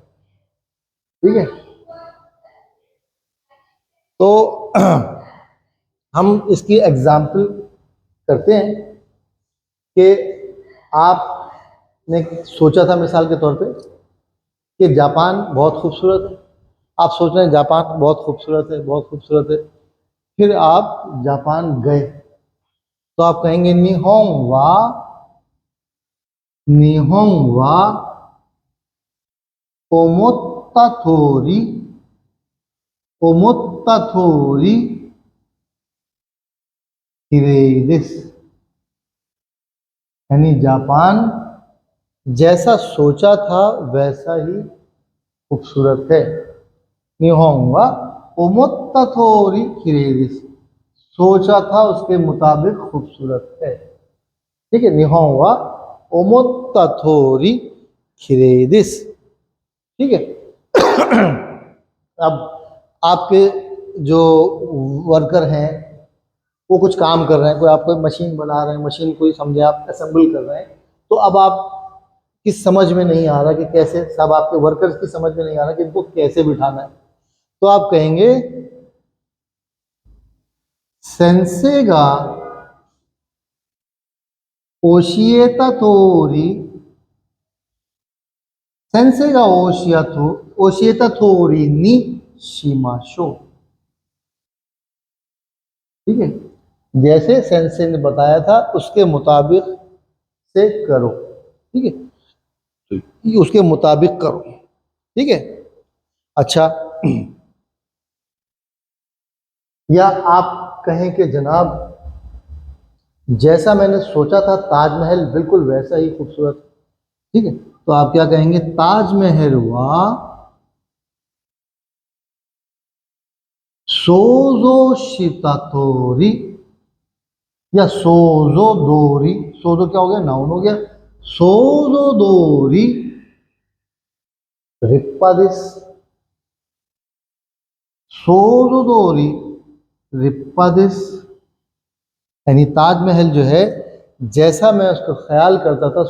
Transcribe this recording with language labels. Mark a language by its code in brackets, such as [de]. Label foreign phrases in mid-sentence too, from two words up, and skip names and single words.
[hi] ठीक है, तो हम इसकी एग्जाम्पल करते हैं कि आपने सोचा था मिसाल के तौर पे कि जापान बहुत खूबसूरत है। आप सोच रहे हैं जापान बहुत खूबसूरत है, बहुत खूबसूरत है। फिर आप जापान गए तो आप कहेंगे [ja] 日本は思った通りきれいです. [hi] यानी जापान जैसा सोचा था वैसा ही खूबसूरत है। [ja] 日本は思った通りきれいです, सोचा था उसके मुताबिक खूबसूरत है। [hi] ठीक है, [ja] 日本は思った通りきれいです. [hi] ठीक है, अब आपके जो वर्कर हैं वो कुछ काम कर रहे हैं, कोई आप कोई मशीन बना रहे हैं, मशीन को ही समझे आप असेंबल कर रहे हैं, तो अब आप की समझ में नहीं आ रहा कि कैसे, सब आपके वर्कर्स की समझ में नहीं आ रहा कि इनको कैसे बिठाना है। [ja] तो आप कहेंगे 先生が教えた通り、先生が教えた通りにしましょう. [hi] ठीक है, जैसे सेंसे ने बताया था उसके मुताबिक से करो। ठीक है, तो उसके मुताबिक करो। ठीक है। अच्छा, या आप कहें कि जनाब जैसा मैंने सोचा था ताजमहल बिल्कुल वैसा ही खूबसूरत, ठीक है, तो आप क्या कहेंगे, ताजमहल [ja] は想像した通り, [hi] या [ja] 想像通り, [hi] सोजो क्या हो गया, नाउन हो गया, [ja] 想像通り立派です、想像通り立派です, [hi] यानी ताजमहल जो है जैसा मैं उसका ख्याल करता था,